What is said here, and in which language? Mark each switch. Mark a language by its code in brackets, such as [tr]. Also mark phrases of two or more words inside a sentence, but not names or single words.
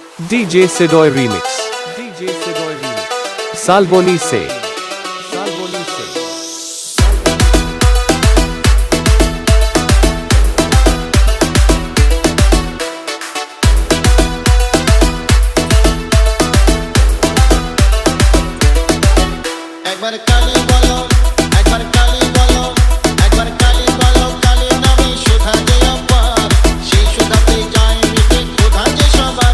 [hi] DJ Sidoy Remix. DJ Sidoy Remix. Salboni se. Salboni se. [bn] একবার কালি বলো, একবার কালি বলো, একবার কালি বলো, কালি নামে সুধা যে অপার, সেই সুধাতে যায় মিটে ক্ষুধা যে সবার।